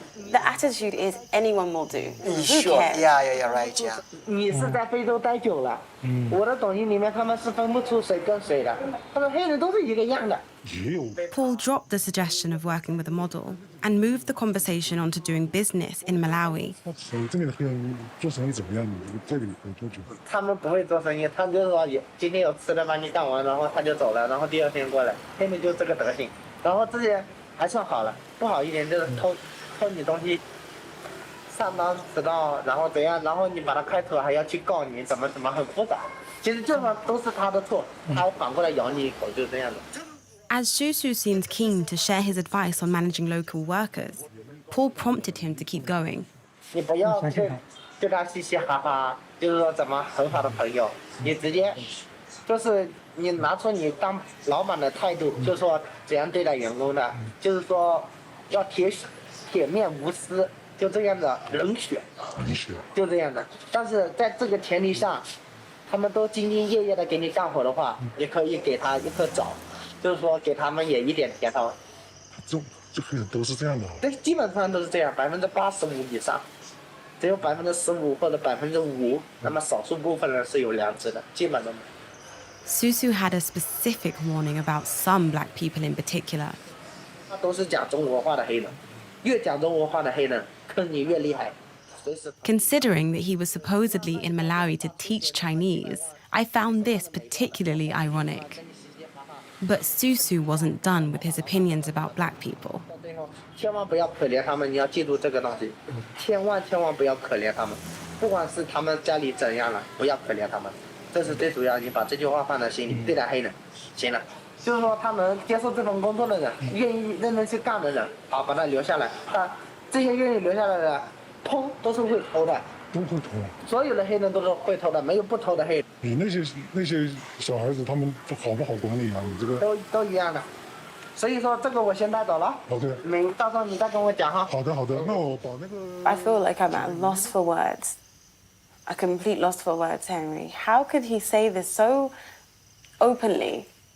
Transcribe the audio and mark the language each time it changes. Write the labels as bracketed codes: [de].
[en] The attitude is anyone will do. Who Sure. cares? Yeah, right, yeah. [zh] 你是在非洲待久了，我的抖音里面他们是分不出谁跟谁的，他说黑人都是一个样的。 [en] Paul dropped the suggestion of working with a model and moved the conversation onto doing business in Malawi. [zh] 这里的黑人做生意怎么样？你这里有多久？他们不会做生意，他们就是说今天有吃的把你干完，然后他就走了，然后第二天过来，黑人就这个德行。然后这些还算好了，不好一点就是偷你东西，上当迟到，然后怎样，然后你把他开除还要去告你，怎么很复杂。其实这都是他的错，他反过来咬你一口，就这样的。 [en] As Shushu seemed keen to share his advice on managing local workers, Paul prompted him to keep going. [zh] 你不要对他嘻嘻哈哈，就是说怎么很好的朋友，你直接就是你拿出你当老板的态度，就是说怎样对待员工的，就是说要铁面无私，就这样的冷血，就这样的。但是在这个前提下，他们都兢兢业业的给你干活的话，也可以给他一颗枣。就是说，给他们也一点甜头。这黑人都是这样的。对，基本上都是这样，85%以上，只有15%或者5%，那么少数部分人是有良知的，基本都没有。 [en] Susu had a specific warning about some black people in particular. [zh] 他都是讲中国话的黑人，越讲中国话的黑人，坑你越厉害。随时。 [en] Considering that he was supposedly in Malawi to teach Chinese, I found this particularly ironic. But Susu wasn't done with his opinions about black people. [zh] 千万不要可怜他们，你要记住这个东西，千万不要可怜他们，不管是他们家里怎样了，不要可怜他们，这是最主要。你把这句话放在心里，对待黑人，行了。就是说，他们接受这份工作的人，愿意认真去干的人，好，把他留下来。但这些愿意留下来的，偷都是会偷的，都会偷。所有的黑人都是会偷的，没有不偷的黑人。你那些小孩子他们好不好管理啊？你这个都一样的。所以说这个我先带走了。 OK。你到时候你再跟我讲哈。好的，那我把那个。 [en] I feel like I'm at loss for words. A complete loss for words, Henry. How could he say this so openly?